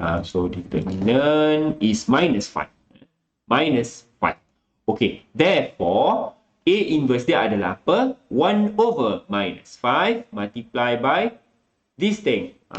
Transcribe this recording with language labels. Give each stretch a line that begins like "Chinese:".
English: So, determinant is minus 5. Minus 5. Okay. Therefore,
Malay: A inverse dia adalah apa?
English: 1 over minus 5 multiply by this thing.